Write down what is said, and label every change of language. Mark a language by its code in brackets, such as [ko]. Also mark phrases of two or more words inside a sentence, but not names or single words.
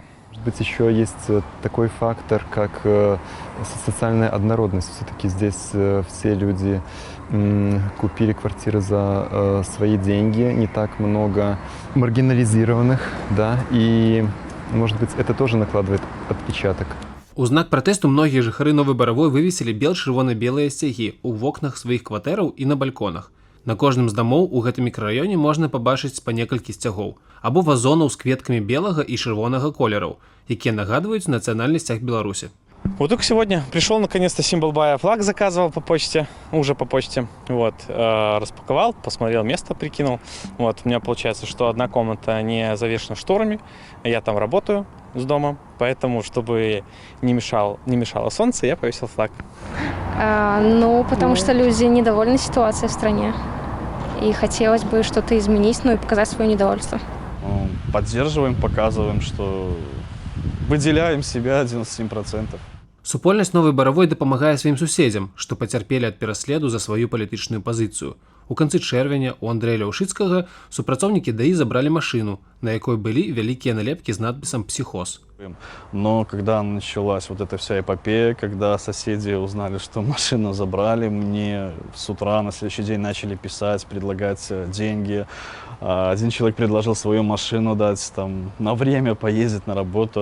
[ru] Может быть, еще есть такой фактор, как социальная однородность. Все-таки здесь все люди купили квартиры за свои деньги, не так много маргинализированных, да, и, может быть, это тоже накладывает отпечаток. [be] У знак пратэсту многія жыхары Новай Баравой вывесілі бел-чырвона-белыя сцягі ў вокнах сваіх кватэраў і на бальконах. На кожным з дамоў у гэтым мікрараёне можна пабачыць па некалькі сцягоў або вазонаў з кветкамі белага і чырвонага колераў, якія нагадваюць нацыянальны сцяг Беларусі. [ru] Вот только сегодня пришел наконец-то символ бая, флаг заказывал по почте, уже по почте, вот, распаковал, посмотрел место, прикинул, вот, у меня получается, что одна комната не завешена шторами, я там работаю с дома, поэтому, чтобы не мешало солнце, я повесил флаг. Ну, потому что люди недовольны ситуацией в стране, и хотелось бы что-то изменить, ну и показать свое недовольство. Поддерживаем, показываем, что выделяем себя 97%. [be] Супольнасць Новай Баравой дапамагае сваім суседзям, што пацярпелі ад пераследу за сваю палітычную пазіцыю. У канцы чэрвеня у Андрэя Ляўшыцкага супрацоўнікі ДАИ забралі [ru] машину, на якой были великие налепки с надписом [be] «Психоз». [ru] Но когда началась вот эта вся эпопея, когда соседи узнали, что машину забрали, мне с утра на следующий день начали писать, предлагать деньги. Один человек предложил свою машину дать, там, на время поездить на работу.